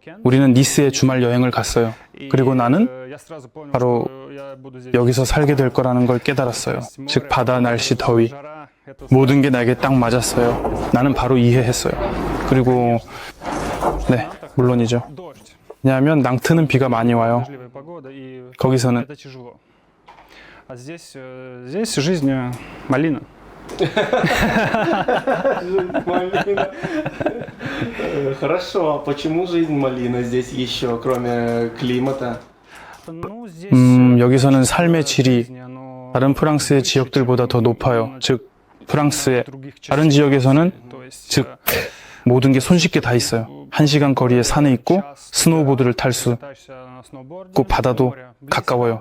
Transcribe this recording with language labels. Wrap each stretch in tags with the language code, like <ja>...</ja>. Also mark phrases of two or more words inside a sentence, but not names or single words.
<ko>우리는 니스에 주말 여행을 갔어요. 그리고 나는 바로 여기서 살게 될 거라는 걸 깨달았어요. 즉 바다, 날씨, 더위. 모든 게 나에게 딱 맞았어요. 나는 바로 이해했어요. 그리고 네, 물론이죠. 왜냐하면 낭트는 비가 많이 와요. 거기서는</ko> <ru>Хорошо, почему жизнь малина здесь еще, кроме климата?</ru> <ko>여기서는 삶의 질이 다른 프랑스의 지역들보다 더 높아요. 즉 프랑스의 다른 지역에서는 즉 모든 게 손쉽게 다 있어요. 1시간 거리에 산이 있고 스노우보드를 탈 수 있고 바다도 가까워요.</ko>